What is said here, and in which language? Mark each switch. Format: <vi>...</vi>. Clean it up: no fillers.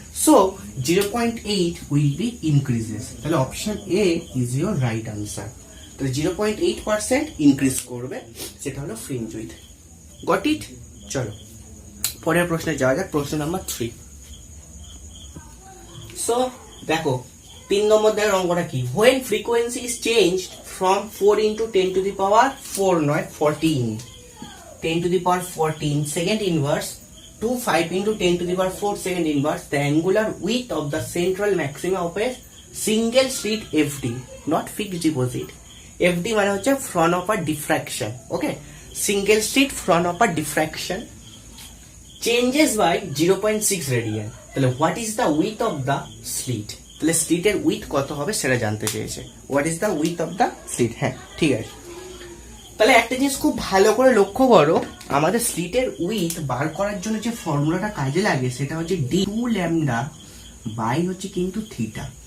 <en>so 0.8 will be increases,</en> <bn>তাহলে</bn> <en>Option a is your right answer.</en> <bn>তাহলে 0.8% increase করবে, সেটা হলো ফ্রিঞ্জ উইথ।</bn> <en>Got it?</en> <bn>চলো পরের প্রশ্নে যাওয়া যাক, প্রশ্ন নাম্বার 3। সো দেখো 3 নম্বর দেওয়ার অঙ্কটা কি,</bn> <en>when frequency is changed from 4 into 10 to the power 4</en> <bn>নয় 14,</bn> <en>10 to the power 14 second inverse to 5 into 10 to the power 4 second inverse, the angular width of the central maxima of a single slit FD, not fixed deposit। FD</en> <bn>মানে হচ্ছে</bn> <en>front of a diffraction, okay, single slit front of a diffraction changes by 0.6 radian।</en> <bn>তাহলে</bn> <en>what is the width of the slit?</en> <bn>তাহলে স্লিটের with কত হবে সেটা জানতে চেয়েছে,</bn> <en>What is the width of the slit.</en> <bn>হ্যাঁ ঠিক আছে। তাহলে একটা জিনিস খুব ভালো করে লক্ষ্য করো, আমাদের স্লিটের উইথ বার করার জন্য যে ফর্মুলাটা কাজে লাগে সেটা হচ্ছে ডি 2 ল্যামডা বাই হচ্ছে কিন্তু থিটা।</bn>